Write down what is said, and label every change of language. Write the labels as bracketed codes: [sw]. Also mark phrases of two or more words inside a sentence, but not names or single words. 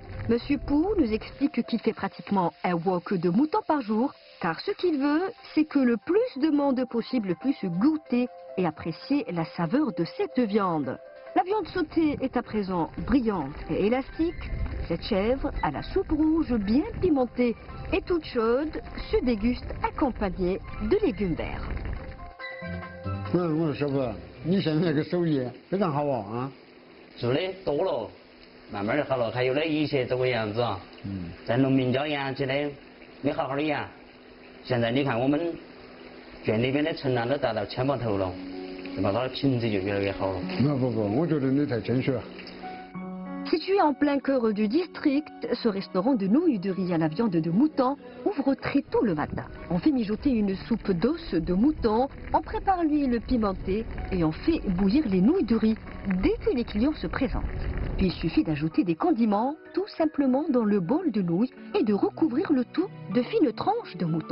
[fr] Monsieur Pou nous explique qu'il fait pratiquement un wok de mouton par jour, car ce qu'il veut, c'est que le plus de monde possible puisse goûter et apprécier la saveur de cette viande. La viande sautée est à présent brillante et élastique. Cette chèvre à la soupe rouge bien pimentée et toute chaude se déguste accompagnée de légumes verts. [zh] 我师傅，你现在这个手艺非常好啊！做的多了，慢慢的好了。还有呢，以前这个样子啊，在农民家养起来没好好的养，现在你看我们圈里边的存栏都达到1000把头了，对吧？它的品质就越来越好了。不，我觉得你太谦虚了。 [fr] Situé en plein cœur du district, ce restaurant de nouilles de riz à la viande de mouton ouvre très tôt le matin. On fait mijoter une soupe d'os de mouton, on prépare l'huile pimentée et on fait bouillir les nouilles de riz dès que les clients se présentent. Puis il suffit d'ajouter des condiments tout simplement dans le bol de nouilles et de recouvrir le tout de fines tranches de mouton.